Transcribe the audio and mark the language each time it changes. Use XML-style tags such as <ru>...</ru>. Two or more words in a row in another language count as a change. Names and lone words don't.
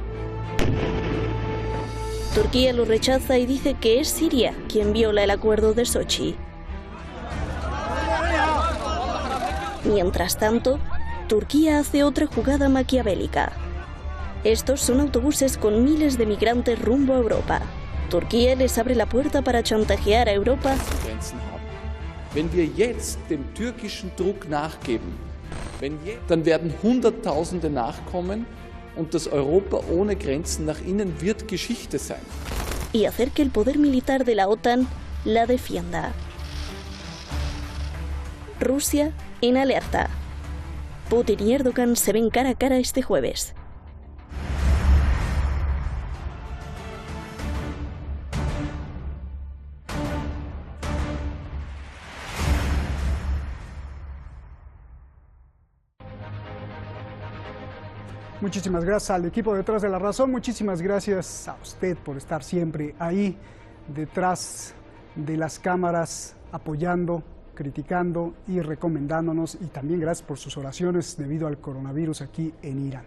<es>Turquía lo rechaza y dice que es Siria quien viola el acuerdo de Sochi. Mientras tanto, Turquía hace otra jugada maquiavélica. Estos son autobuses con miles de migrantes rumbo a Europa. Turquía les abre la puerta para chantajear a Europa.</es> <de>Wenn wir jetzt dem türkischen Druck nachgeben, dann werden Hunderttausende nachkommen und das Europa ohne Grenzen nach innen wird Geschichte sein.</de> <es>y hacer que el poder militar de la OTAN la defienda. Rusia en alerta. Putin y Erdogan se ven cara a cara este jueves. Muchísimas gracias al equipo detrás de La Razón, muchísimas gracias a usted por estar siempre ahí detrás de las cámaras, apoyando, criticando y recomendándonos, y también gracias por sus oraciones debido al coronavirus aquí en Irán.</es>